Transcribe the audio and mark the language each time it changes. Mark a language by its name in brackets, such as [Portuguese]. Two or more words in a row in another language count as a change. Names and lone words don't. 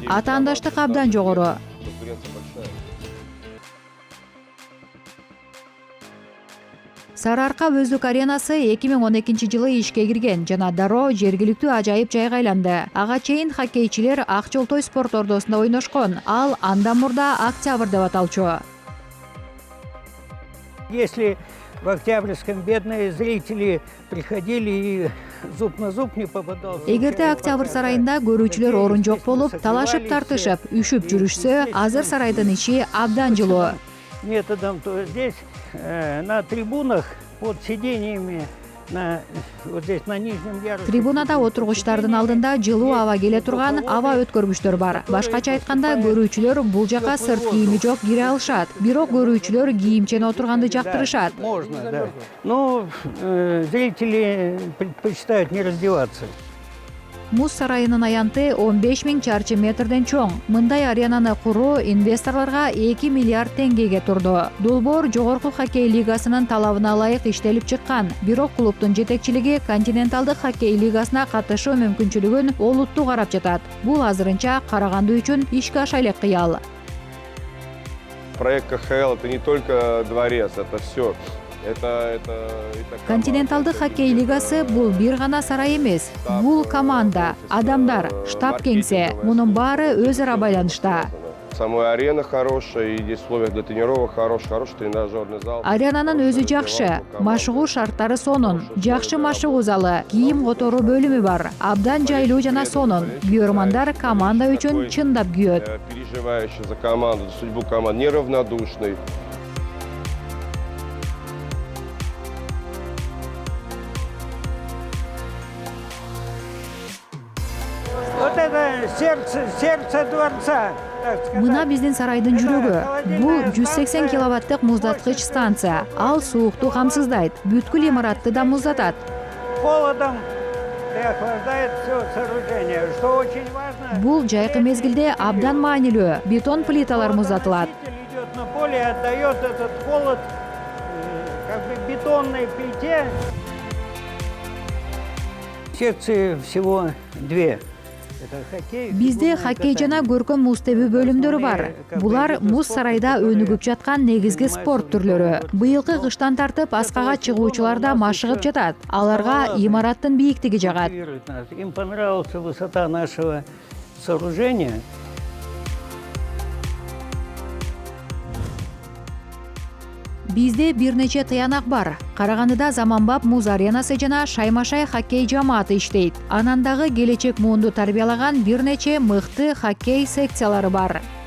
[Kyrgyz] Атаандаштык абдан жогору. Сары Арка өздүк аренасы 2012 жылы ишке кирген жана дароо жергиликтүү ажайып жайга айланды. Ага чейин хоккейчилер Ак Жолтой спорт ордосунда ойношкон. Ал андан мурда Октябрь деп аталчу. [Russian] Если в Октябрьском бедные зрители приходили и зуб на зуб не попадался. [Kyrgyz] Эгерде Октябрь сарайында көрүүчүлөр орун жок болуп, талашып тартышып, үшүп жүрүшсө, азыр сарайдын ичи абдан жылуу. [Russian] Методом то здесь на трибунах под сидениями вот здесь на нижнем ярусе. [Kyrgyz] Трибунада отургучтардын алдында жылуу аба келе турган аба өткөргүчтөр бар. Башкача айтканда, көрүүчүлөр бул жака сырт кийими жок кире алышат. Бирок көрүүчүлөр кийимчен отурганды жактырышат. [Russian] Можно, да. Но зрители предпочитают не раздеваться. [Kyrgyz] Муз сарайынын аянты 15 000 чарчы метрден чоң. Мындай аренаны куруу инвесторлорго 2 миллиард теңгеге турду. Долбоор жогорку хоккей лигасынын талабына ылайык иштелип чыккан. Бирок клубдун жетекчилиги континенталдык хоккей лигасына катышуу мүмкүнчүлүгүн олуттуу карап жатат. Бул азырынча Караганды үчүн ишке аша элек кыял. [Russian] Проект КХЛ — это не только дворец, это все. [Kyrgyz] Континенталдык хоккей лигасы бул бир гана сарай эмес. Бул команда, адамдар, штаб кеңсе. Мунун баары өз ара байланышта. [Russian] Самой арена хорошая, и здесь условия для тренировок хороший тренажерный зал. [Kyrgyz] Аренанын өзү жакшы, машыгуу шарттары сонун. Жакшы машыгуу залы, кийим которуу бөлүмү бар. Абдан жайлуу жана сонун. Күйөрмандар команда үчүн чындап күйөт. [Russian] Переживающий за команду, за судьбу команды, неравнодушный. Вот это сердце дворца. [Kyrgyz] Мына биздин сарайдын жүрөгү. Бул 180 киловаттык муздаткыч станция. Ал суукту камсыздайт, бүткүл имаратты да муздатат. [Russian] Холодом охлаждает все сооружение, что очень важно. [Kyrgyz] Бул жайкы мезгилде абдан маанилүү. Бетон плиталар муздатылат. [Russian] Идет на поле, отдает этот холод как бы бетонной плите. Секции всего 2. [Kyrgyz] Бизде хоккей жана көркөм муз тебүү бөлүмдөрү бар. Булар муз сарайда өнүгүп жаткан негизги спорт түрлөрү. Быйылкы кыштан тартып аскага чыгуучулар да машыгып жатат. Аларга имараттын бийиктиги жагат. [Russian] Им понравилась высота нашего сооружения. [Kyrgyz] Бизде бир нече тыянак бар. Карагандыда заманбап муз аренасы жана шаймашай хоккей жамааты иштейт. Анан дагы келечек муунду тарбиялаган бир нече мыкты хоккей секциялары бар.